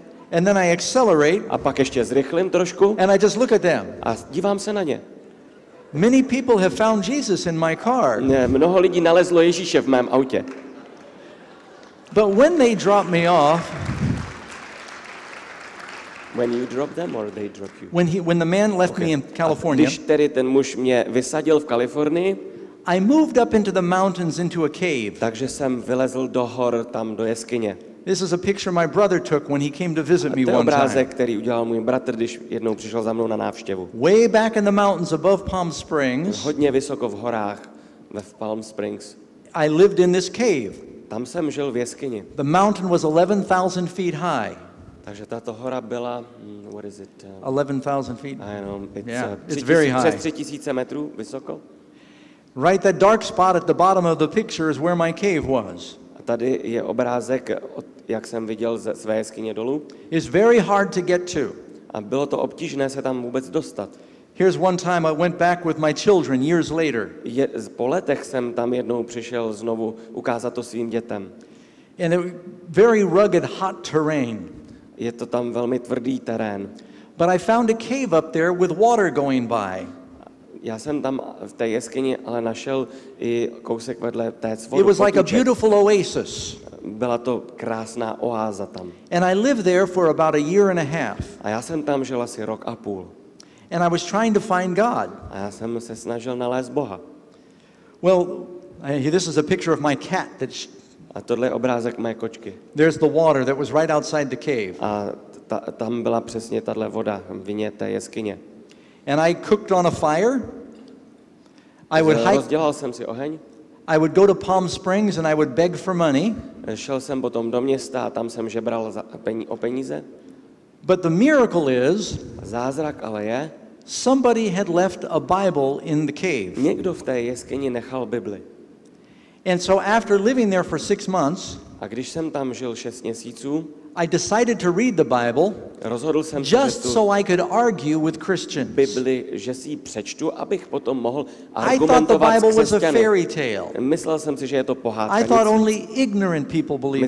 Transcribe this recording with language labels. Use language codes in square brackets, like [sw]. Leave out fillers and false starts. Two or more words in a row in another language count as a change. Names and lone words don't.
[en] and then I accelerate, [cs] A pak ještě zrychlím trošku [en] and I just look at them. [cs] a dívám se na ně. [en] Many people have found Jesus in my car, [cs] Mnoho lidí nalezlo Ježíše v mém autě. [en] but when they drop me off, When you drop them or they drop you? when the man left me in California, [cs] Když tedy ten muž mě vysadil v Kalifornii, [en] I moved up into the mountains into a cave. [cs] takže jsem vylezl do hor, tam do jeskyně. [en] This is a picture my brother took when he came to visit me [cs] To je [en] one time. [cs] obrázek, který udělal můj bratr, když jednou přišel za mnou na návštěvu. [en] Way back in the mountains above Palm Springs, [cs] Hodně vysoko v horách, v Palm Springs. [en] I lived in this cave. [cs] Tam jsem žil v jeskyni. [en] The mountain was 11,000 feet high. [cs] Takže tato hora byla, [en] what is it? 11,000 feet. I know, Yeah, it's very high. [cs] přes 3000 metrů vysoko. [en] Right, that dark spot at the bottom of the picture is where my cave was. [cs] A tady je obrázek, jak jsem viděl ze své jeskyně dolů. [en] It's very hard to get to. [cs] A bylo to obtížné se tam vůbec dostat. [en] Here's one time I went back with my children years later. [cs] Po letech jsem tam jednou přišel znovu ukázat to svým dětem. [en] And it very rugged, hot terrain. [cs] Je to tam velmi tvrdý terén. [en] But I found a cave up there with water going by. [cs] Já jsem tam v té jeskyni ale našel i kousek vedle té [en] It [cs] vodu. [en] was like a [cs] potůček. [en] beautiful oasis. [cs] Byla to krásná oáza tam. [en] And I lived there for about a year and a half. [cs] A já jsem tam žil asi rok a půl. [en] And I was trying to find God. [cs] A já jsem se snažil nalézt Boha. [en] Well, this is a picture of my cat. [cs] A tohle je obrázek mé kočky. [en] There's the water that was right outside the cave. [cs] A tam byla přesně tahle voda v vině té jeskyně. [en] And I cooked on a fire. I would hike. [cs] Rozdělal jsem si oheň. [en] I would go to Palm Springs and I would beg for money. [cs] Šel jsem potom do města a tam jsem žebral o peníze. [en] But the miracle is, [cs] Zázrak ale je, [en] somebody had left a Bible in the cave. [cs] někdo v té jeskyni nechal Bibli. [en] And so after living there for 6 months, [cs] A když jsem tam žil 6 měsíců, [en] I decided to read the Bible [cs] rozhodl jsem se, [en] just [cs] že tu [en] so I could argue with Christians. [cs] Bibli, že si ji přečtu, abych potom mohl [en] I thought the [cs] argumentovat s [en] Bible was a [cs] křesťany. [en] fairy tale. [cs] Myslel jsem si, že je to pohádka. [en] I thought [cs] nic. [en] only ignorant people believe the